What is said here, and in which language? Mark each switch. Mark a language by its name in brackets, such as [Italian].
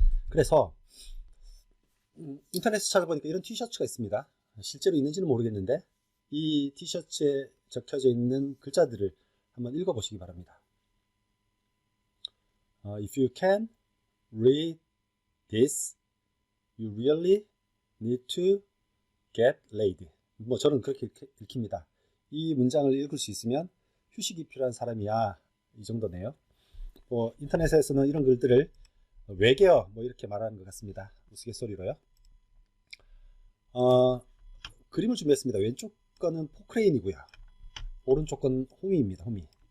[Korean] 그래서 인터넷에 찾아보니까 이런 티셔츠가 있습니다. 실제로 있는지는 모르겠는데 이 티셔츠에 적혀져 있는 글자들을 한번 읽어보시기 바랍니다. [English] If you can read this, you really need to get laid. [Korean] 저는 그렇게 읽힙니다. 이 문장을 읽을 수 있으면 휴식이 필요한 사람이야. 이 정도네요. 인터넷에서는 이런 글들을 외계어 이렇게 말하는 것 같습니다. 우스갯소리로요. 그림을 준비했습니다. 왼쪽 거는 포크레인이고요. 오른쪽 건 호미입니다. 호미.